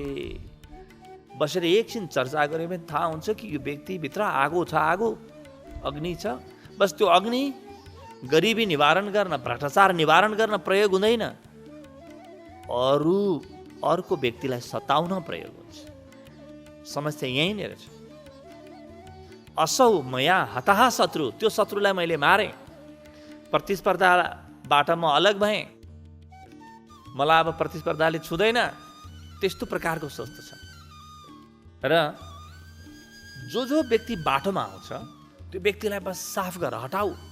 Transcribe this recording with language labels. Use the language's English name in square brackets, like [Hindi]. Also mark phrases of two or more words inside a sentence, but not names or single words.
[Nepali] बसेर एकछिन चर्चा गऱ्यो भने थाहा हुन्छ कि यो व्यक्तिभित्र आगो छ, आगो अग्नि छ। बस त्यो अग्नि गरिबी निवारण गर्न, भ्रष्टाचार निवारण गर्न प्रयोग हुँदैन, अर्को व्यक्तिलाई सताउन प्रयोग हुन्छ। समस्या यही नै रहेछ। [Sanskrit] असौ मया हतः शत्रु, [Nepali] त्यो शत्रुलाई मैले मारेँ, प्रतिस्पर्धाबाट म अलग भएँ, मलाई अब प्रतिस्पर्धाले छुँदैन, त्यस्तो प्रकारको सोच छ। र जो व्यक्ति बाटोमा आउँछ त्यो व्यक्तिलाई बस साफ गर, हटाऊ।